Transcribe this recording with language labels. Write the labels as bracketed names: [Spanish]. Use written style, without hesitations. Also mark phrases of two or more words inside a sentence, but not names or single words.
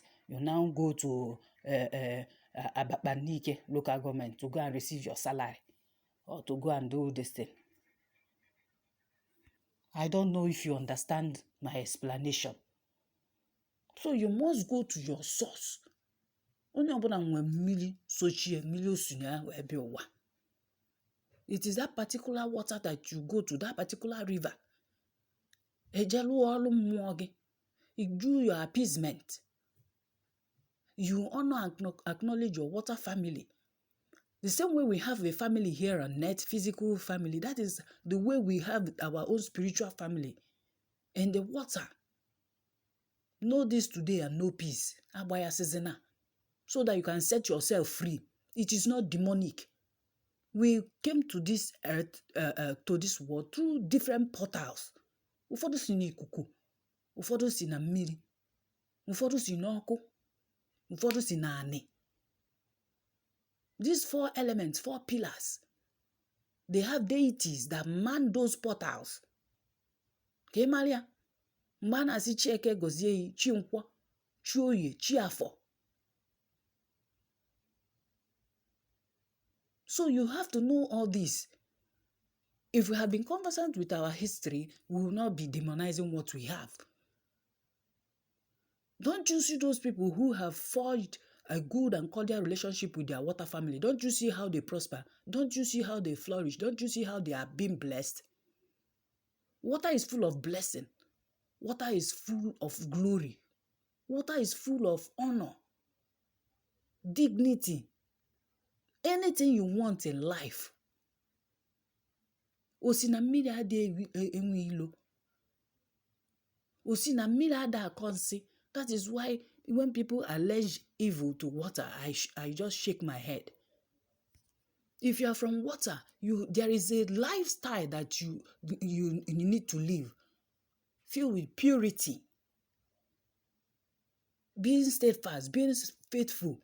[English] You now go to Ababanike local government to go and receive your salary or to go and do this thing. I don't know if you understand my explanation. So you must go to your source. [Igbo] Onye ọbụla nwe mmiri sochie mmiri osunya ebe ụwa. [English] It is that particular water that you go to, that particular river. [Igbo] Ejelu olu mmụọ gị. [English] You do your appeasement. You honor and acknowledge your water family. The same way we have a family here on net, physical family, that is the way we have our own spiritual family. And the water. Know this today and know peace. Abaya Sezena. So that you can set yourself free. It is not demonic. We came to this earth, to this world through different portals. [Igbo] Ụfọdụ si n'ikuku, ụfọdụ si na mmiri, ụfọdụ si n'ọkụ, ụfọdụ si n'anị. [English] These 4 elements, 4 pillars, they have deities that man those portals. [Igbo] Ka ịmalịa, mgbe a na-asị Chieke gọzie yi, Chi Nkwọ, Chi Oye, Chi Afọ. [English] So you have to know all this. If we have been conversant with our history, we will not be demonizing what we have. Don't you see those people who have forged a good and cordial relationship with their water family? Don't you see how they prosper? Don't you see how they flourish? Don't you see how they are being blessed? Water is full of blessing. Water is full of glory. Water is full of honor, dignity, anything you want in life. [Igbo] Osi na mmiri adịghị enwe ilo. Osi na mmiri ada akọnsị. [English] That is why when people allege evil to water, I just shake my head. If you are from water, there is a lifestyle that you need to live, filled with purity, being steadfast, being faithful.